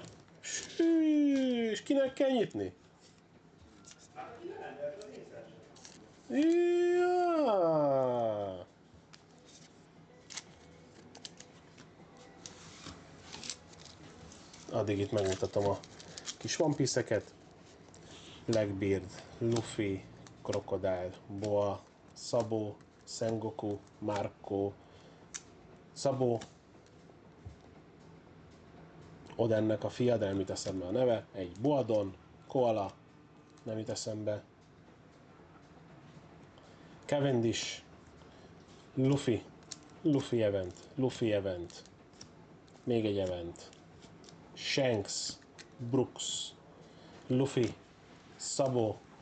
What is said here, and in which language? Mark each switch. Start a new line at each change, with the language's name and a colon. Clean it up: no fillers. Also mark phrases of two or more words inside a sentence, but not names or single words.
Hungarian: És kinek kell nyitni? Ja. Addig itt megmutatom a kis One Piece-eket. Blackbeard, Luffy, Crocodile, Boa, Sabo, Sengoku, Marco, Sabo, Odennek a fia, de nem jut eszembe a neve, egy Boadon, Koala, nem jut eszembe, Cavendish, Luffy, Luffy event, még egy event, Shanks, Brooks, Luffy, Sabo,